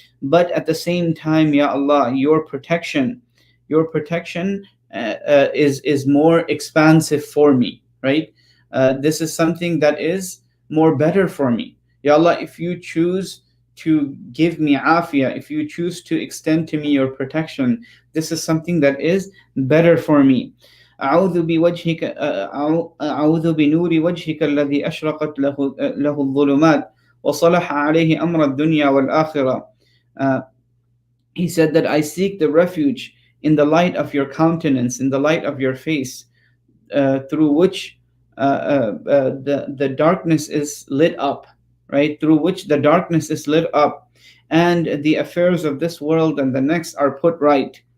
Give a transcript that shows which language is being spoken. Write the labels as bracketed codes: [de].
[en] But at the same time, Ya Allah, your protection is more expansive for me, right? This is something that is more better for me. Ya Allah, if you choose to give me afiyah, if you choose to extend to me your protection, this is something that is better for me. [ar] أعوذ بوجهك أعوذ بنور وجهك الذي أشرقت له الظلمات وصلح عليه أمر الدنيا والآخرة. [en] Uh, he said that I seek the refuge in the light of your countenance, in the light of your face, through which the darkness is lit up, right? Through which the darkness is lit up, and the affairs of this world and the next are put right.